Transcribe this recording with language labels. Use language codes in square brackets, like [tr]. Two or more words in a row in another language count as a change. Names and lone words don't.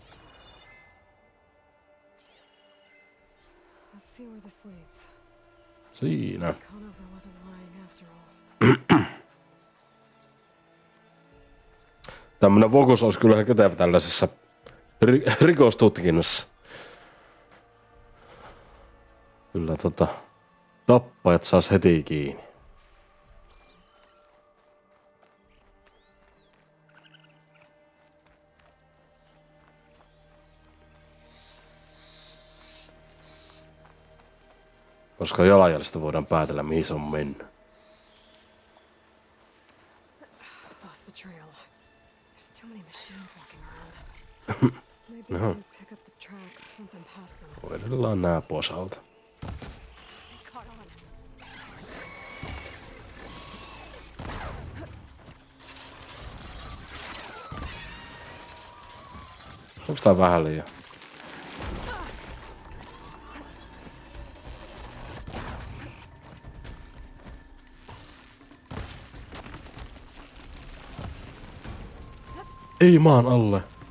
[en] Let's see where this leads. [fi] Siinä. [en] Conover wasn't lying after all. [fi] Tämmönen fokus olisi kyllä kätevä tällaisessa rikostutkinnassa. Kyllä tappajat saas heti kiinni. Koska jalanjäljestä voidaan päätellä, mihin se on mennyt. [en] Lost the trail. There's too many machines walking around. Maybe I can pick up the tracks once I'm past them. [fi] Voidellaan nää pois alta. [en] They caught on. [fi] Onks tää vähän liian? Ei maan alle.